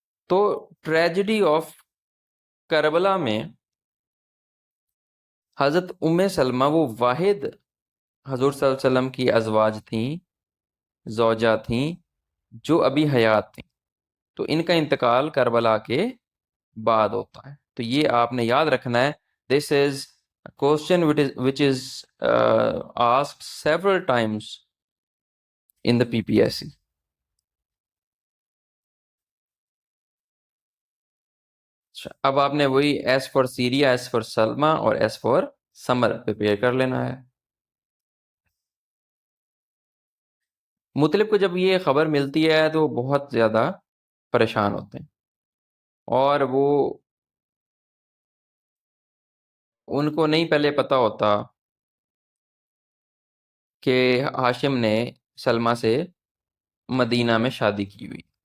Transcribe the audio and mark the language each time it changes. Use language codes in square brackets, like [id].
[ur] تو tragedy of Karbala میں حضرت ام سلمہ وہ واحد حضور صلی اللہ علیہ وسلم کی ازواج تھیں، زوجہ تھیں، جو ابھی حیات تھیں. تو ان کا انتقال کربلا کے بعد ہوتا ہے. تو یہ آپ نے یاد رکھنا ہے. [en] This is question which is asked several times in the PPSC. [ur] اب آپ نے وہی S for Syria, S for سلما اور ایس فار سمر پریپیئر کر لینا ہے. مطلب کو جب یہ خبر ملتی ہے تو بہت زیادہ پریشان ہوتے ہیں، اور وہ ان کو نہیں پہلے پتا ہوتا کہ ہاشم نے سلما سے مدینہ میں شادی کی ہوئی.